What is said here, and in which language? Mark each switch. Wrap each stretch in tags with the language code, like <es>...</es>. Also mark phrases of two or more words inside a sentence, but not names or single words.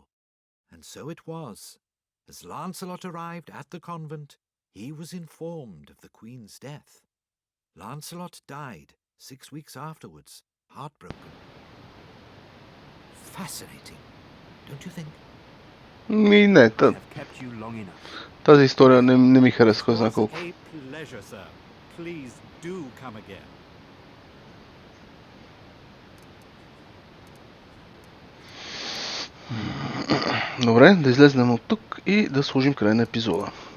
<en>And so it was. As Lancelot arrived at the convent, he was informed of the queen's death. Lancelot died 6 weeks afterwards, heartbroken. Fascinating, don't you think?</en> <bg>Не, тази история не ми хареса, кой знае колко. Добре, да излезнем от тук и да сложим край на епизода.</bg>